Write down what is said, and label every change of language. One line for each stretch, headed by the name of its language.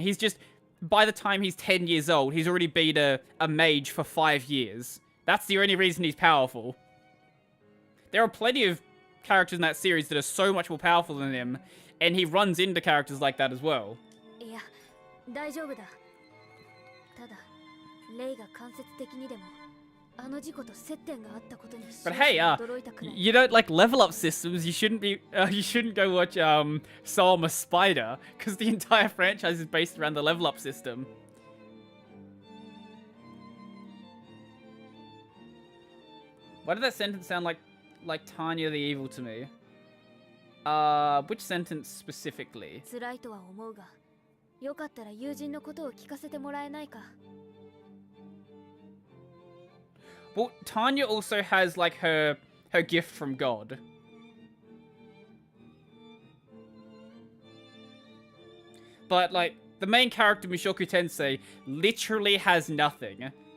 English: He's just, by the time he's 10 years old, he's already been a mage for 5 years. That's the only reason he's powerful. There are plenty of characters in that series that are so much more powerful than him, and he runs into characters like that as well.
Japanese: Yeah, 大丈夫だ。ただ、レイが間接的にでもあの事故と接点があったことに
English: But hey, you don't like level up systems. You shouldn't go watch Soul I'm a Spider, because the entire franchise is based around the level up system. Why did that sentence sound like Tanya the Evil to me? Which sentence specifically?
Japanese: 辛いとは思うが、よかったら友人のことを聞かせてもらえないか。
English: Well, Tanya also has like her gift from God. But like the main character Mushoku Tensei literally has nothing.